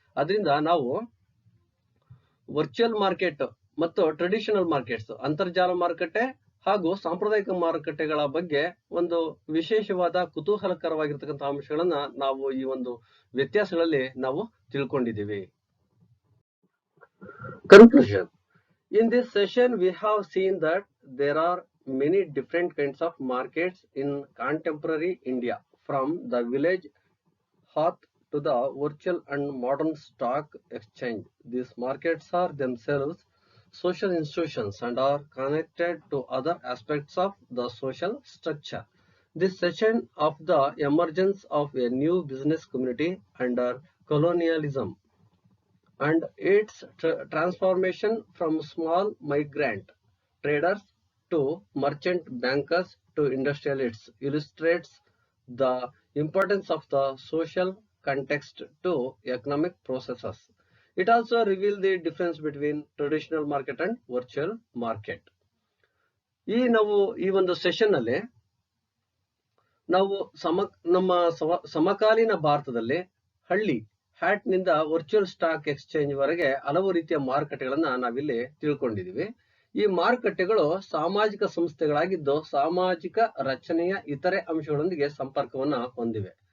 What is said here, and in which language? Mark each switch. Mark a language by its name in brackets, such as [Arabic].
[Kannada] ಅದರಿಂದ ನಾವು virtual market ಮತ್ತು ಟ್ರೆಡಿಷನಲ್ ಮಾರ್ಕೆಟ್ಸ್, ಅಂತರ್ಜಾಲ ಮಾರುಕಟ್ಟೆ ಹಾಗೂ ಸಾಂಪ್ರದಾಯಿಕ ಮಾರುಕಟ್ಟೆಗಳ ಬಗ್ಗೆ ಒಂದು ವಿಶೇಷವಾದ ಕುತೂಹಲಕರವಾಗಿರ್ತಕ್ಕಂಥ ಅಂಶಗಳನ್ನ ನಾವು ಈ ಒಂದು ವ್ಯತ್ಯಾಸಗಳಲ್ಲಿ ನಾವು ತಿಳ್ಕೊಂಡಿದ್ದೀವಿ. [English] Conclusion. In this session we have seen that there are many different kinds of markets in contemporary India, from the village hearth to the virtual and modern stock exchange. These markets are themselves social institutions and are connected to other aspects of the social structure. This session of the emergence of a new business community under colonialism and its transformation from small migrant traders to merchant bankers to industrialists illustrates the importance of the social context to economic processes. It also reveals the difference between traditional market and virtual market. [Kannada] ನಾವು ಈ ಒಂದು session ಅಲ್ಲಿ ನಾವು ನಮ್ಮ ಸಮಕಾಲೀನ ಭಾರತದಲ್ಲಿ ಹಳ್ಳಿ hat ನಿಂದ ವರ್ಚುವಲ್ ಸ್ಟಾಕ್ ಎಕ್ಸ್ಚೇಂಜ್ ವರೆಗೆ ಹಲವು ರೀತಿಯ ಮಾರುಕಟ್ಟೆಗಳನ್ನ ನಾವಿಲ್ಲಿ ತಿಳ್ಕೊಂಡಿದೀವಿ. ಈ ಮಾರುಕಟ್ಟೆಗಳು ಸಾಮಾಜಿಕ ಸಂಸ್ಥೆಗಳಾಗಿದ್ದು ಸಾಮಾಜಿಕ ರಚನೆಯ ಇತರೆ ಅಂಶಗಳೊಂದಿಗೆ ಸಂಪರ್ಕವನ್ನ ಹೊಂದಿವೆ.